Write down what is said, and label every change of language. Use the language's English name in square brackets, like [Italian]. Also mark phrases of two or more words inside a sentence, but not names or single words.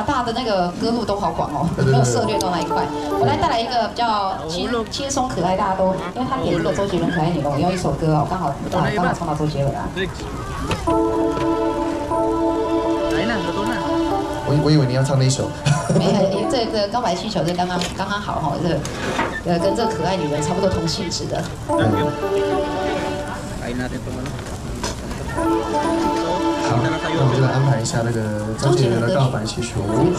[Chinese] 哇，大家的那个歌路都好广哦，没有涉猎到那一块。我来带来一个比较轻松可爱，大家都，因为他点这个周杰伦《可爱女人》，我用一首歌哦，刚好唱到周杰伦啊。我以为你要唱那一首。没有，这个告白气球这刚刚好哈，这个跟这个可爱女人差不多同性质的。 [Filipino] Kain natin ito ano. [Chinese] 好，那我们就来安排一下那个张杰伦的告白气球。